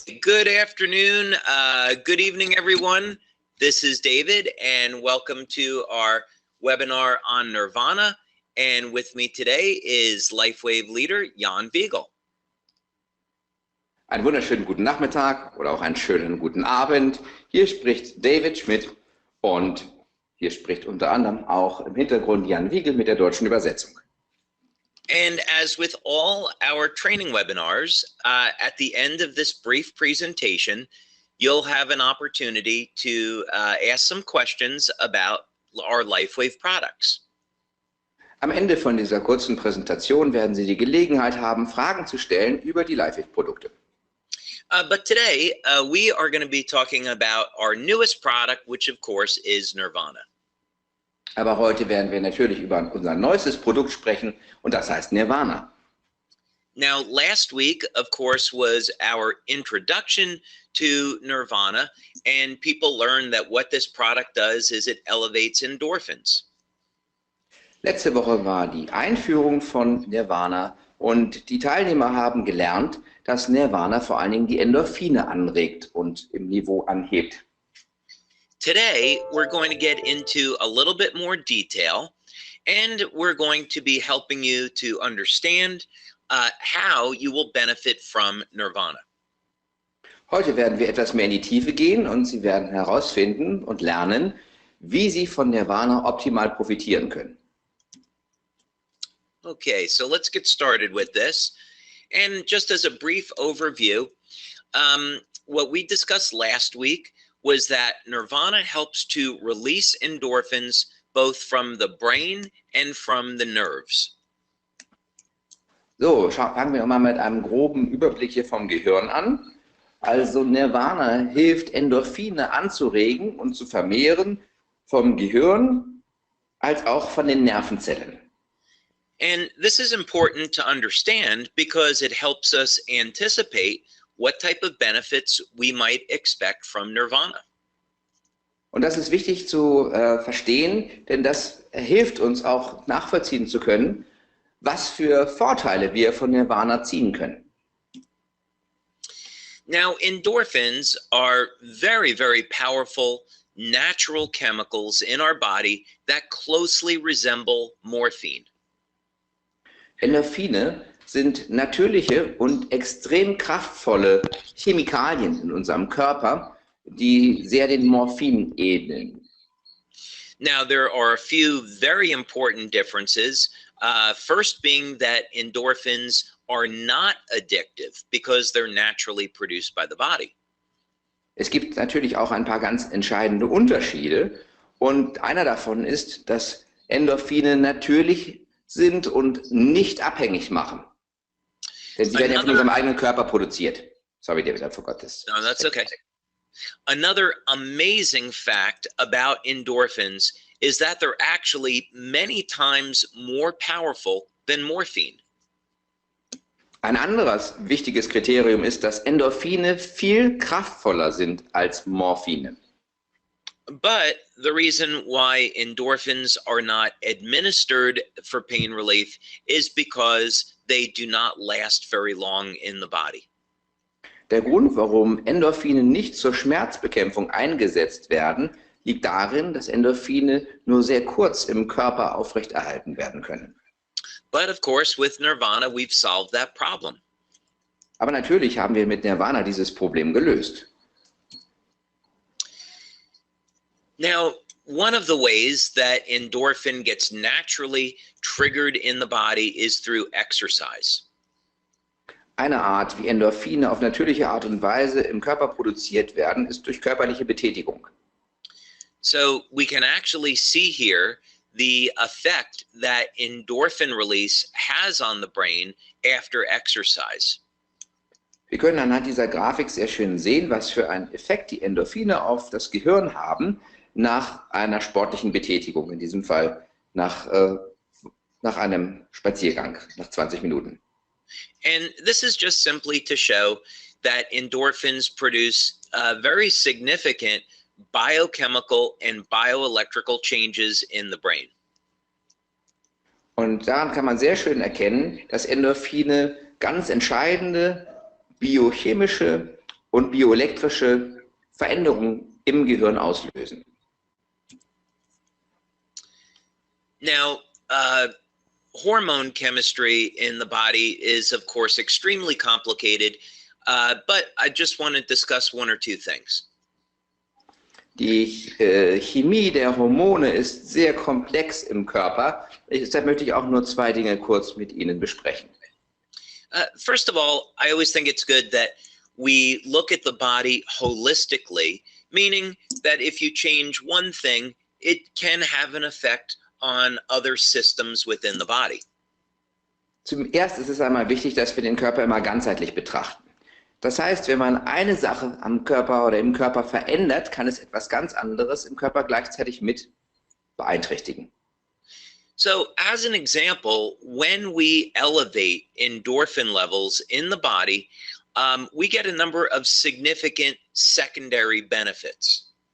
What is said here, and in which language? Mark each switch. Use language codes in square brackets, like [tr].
[en] Good afternoon, good evening, everyone. This is David, and welcome to our webinar on Nirvana. And with me today is LifeWave leader Jan Wiegel. [de] Einen wunderschönen guten Nachmittag oder auch einen schönen guten Abend. Hier spricht David Schmidt und hier spricht unter anderem auch im Hintergrund Jan Wiegel mit der deutschen Übersetzung. [en] And as with all our training webinars, at the end of this brief presentation, you'll have an opportunity to ask some questions about our LifeWave products. [de] Am Ende von dieser kurzen Präsentation werden Sie die Gelegenheit haben, Fragen zu stellen über die LifeWave-Produkte. [en] But today, we are going to be talking about our newest product, which of course is Nirvana. [de] Aber heute werden wir natürlich über unser neuestes Produkt sprechen und das heißt Nirvana. [en] Now, last week, of course, was our introduction to Nirvana, and people learned that what this product does is it elevates endorphins. [de] Letzte Woche war die Einführung von Nirvana und die Teilnehmer haben gelernt, dass Nirvana vor allen Dingen die Endorphine anregt und im Niveau anhebt. [en] Today, we're going to get into a little bit more detail, and we're going to be helping you to understand how you will benefit from Nirvana. [de] Heute werden wir etwas mehr in die Tiefe gehen und Sie werden herausfinden und lernen, wie Sie von Nirvana optimal profitieren können. [en] Okay, so let's get started with this. And just as a brief overview, what we discussed last week was that Nirvana helps to release endorphins both from the brain and from the nerves. [de] So, fangen wir mal mit einem groben Überblick hier vom Gehirn an. Also Nirvana hilft, Endorphine anzuregen und zu vermehren vom Gehirn als auch von den Nervenzellen. [en] And this is important to understand because it helps us anticipate what type of benefits we might expect from Nirvana. [de] Und das ist wichtig zu verstehen, denn das hilft uns auch nachvollziehen zu können, was für Vorteile wir von Nirvana ziehen können. [en] Now, endorphins are very, very powerful natural chemicals in our body that closely resemble morphine. [de] Endorphine sind natürliche und extrem kraftvolle Chemikalien in unserem Körper, die sehr den Morphin ähneln. [en] Now, there are a few very important differences. First being that endorphins are not addictive because they're naturally produced by the body. [de] Es gibt natürlich auch ein paar ganz entscheidende Unterschiede und einer davon ist, dass Endorphine natürlich sind und nicht abhängig machen. Denn sie werden ja von unserem eigenen Körper produziert. [en] Sorry, David, I forgot this. No, that's okay. Another amazing fact about endorphins is that they're actually many times more powerful than morphine. [de] Ein anderes wichtiges Kriterium ist, dass Endorphine viel kraftvoller sind als Morphine. [en] But the reason why endorphins are not administered for pain relief is because they do not last very long in the body. [de] Der Grund, warum Endorphine nicht zur Schmerzbekämpfung eingesetzt werden, liegt darin, dass Endorphine nur sehr kurz im Körper aufrechterhalten werden können. [en] But of course, with Nirvana, we've solved that problem. [de] Aber natürlich haben wir mit Nirvana dieses Problem gelöst. [en] Now, one of the ways that endorphin gets naturally triggered in the body is through exercise. [de] Eine Art, wie Endorphine auf natürliche Art und Weise im Körper produziert werden, ist durch körperliche Betätigung. [en] So we can actually see here the effect that endorphin release has on the brain after exercise. [de] Wir können anhand dieser Grafik sehr schön sehen, was für einen Effekt die Endorphine auf das Gehirn haben nach einer sportlichen Betätigung, in diesem Fall nach einem Spaziergang, nach 20 Minuten. [en] And this is just simply to show that endorphins produce very significant biochemical and bioelectrical changes in the brain. [de] Und daran kann man sehr schön erkennen, dass Endorphine ganz entscheidende biochemische und bioelektrische Veränderungen im Gehirn auslösen. [en] Now, hormone chemistry in the body is, of course, extremely complicated, but I just want to discuss one or two things. [de] Die Chemie der Hormone ist sehr komplex im Körper. Deshalb möchte ich auch nur zwei Dinge kurz mit Ihnen besprechen. [en] First of all, I always think it's good that we look at the body holistically, meaning that if you change one thing, it can have an effect on other systems within the body. [de] Zuerst ist es einmal wichtig, dass wir den Körper immer ganzheitlich betrachten. Das heißt, wenn man eine Sache am Körper oder im Körper verändert, kann es etwas ganz anderes im Körper gleichzeitig mit beeinträchtigen. [en] So, as an example, when we elevate endorphin levels in the body, we get a number of significant secondary benefits.